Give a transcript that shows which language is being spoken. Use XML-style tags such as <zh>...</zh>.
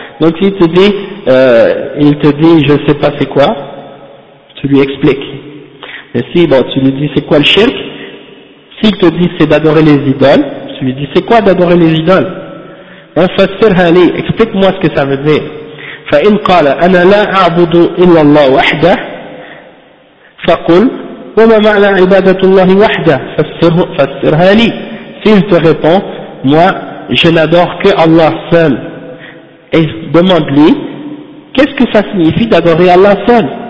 <fr>Donc s'il te dit, je ne sais pas c'est quoi, tu lui expliques. Mais si, bon, tu lui dis c'est quoi le shirk, s'il te dit c'est d'adorer les idoles, tu lui dis c'est quoi d'adorer les idoles? Explique-moi ce que ça veut dire.</fr> <ar>فإن قال أنا لا أعبد إلا الله وحده فقل وما معنى عبادة الله وحده فسرها لي.</ar> <fr>S'il te répond, moi je n'adore que Allah seul, et demande-lui qu'est-ce que ça signifie d'adorer Allah seul.</fr>